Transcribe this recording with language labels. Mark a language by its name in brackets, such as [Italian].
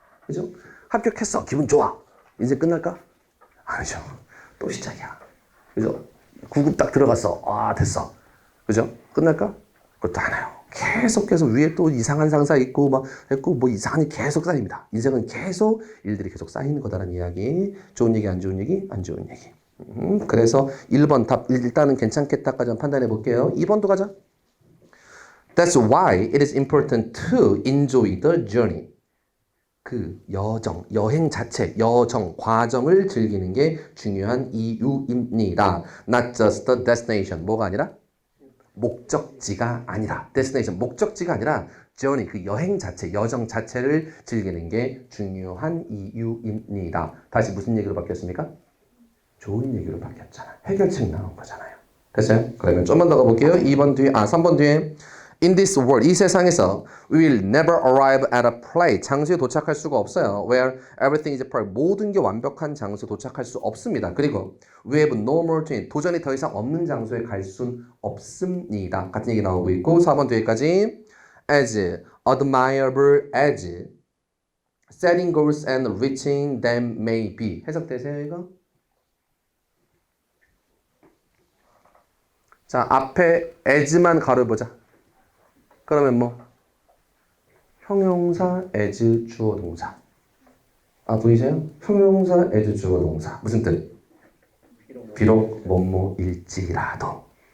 [Korean] 그죠? 합격했어. 기분 좋아. 인생 끝날까? 아니죠. 또 시작이야. 그죠? 9급 딱 들어갔어. 됐어. 그죠? 끝날까? 그것도 안 해요. 계속 위에 또 이상한 상사 있고 막 했고 뭐 이상한 일 계속 쌓입니다. 인생은 계속 일들이 계속 쌓이는 거다라는 이야기. 좋은 얘기, 안 좋은 얘기? 안 좋은 얘기. 그래서 1번 답 일단은 괜찮겠다까지 한번 판단해 볼게요. 2번도 가자. [English] That's why it is important to enjoy the journey. [Korean] 그 여행 자체, 과정을 즐기는 게 중요한 이유입니다. [English] Not just the destination. [Korean] 뭐가 아니라? 목적지가 아니라. destination, 목적지가 아니라 journey, 그 여행 자체, 여정 자체를 즐기는 게 중요한 이유입니다. 다시 무슨 얘기로 바뀌었습니까? 좋은 얘기로 바뀌었잖아. 해결책 나온 거잖아요. 됐어요? 그러면 좀만 더 가볼게요. 3번 뒤에 [English] In this world, [Korean] 이 세상에서 [English] we will never arrive at a place, [Korean] 장소에 도착할 수가 없어요. [English] Where everything is perfect, [Korean] 모든 게 완벽한 장소에 도착할 수 없습니다. 그리고 [English] we have no more to, [Korean] 도전이 더 이상 없는 장소에 갈 순 없습니다. 같은 얘기 나오고 있고 4번 뒤에까지 [English] as admirable as setting goals and reaching them may be. [Korean] 해석되세요 이거? 자, 앞에 as만 가려보자. 그러면 뭐? 형용사, as, 주어, 동사. 보이세요? 형용사, as, 주어, 동사. 무슨 뜻? 비록 뭐뭐일지라도.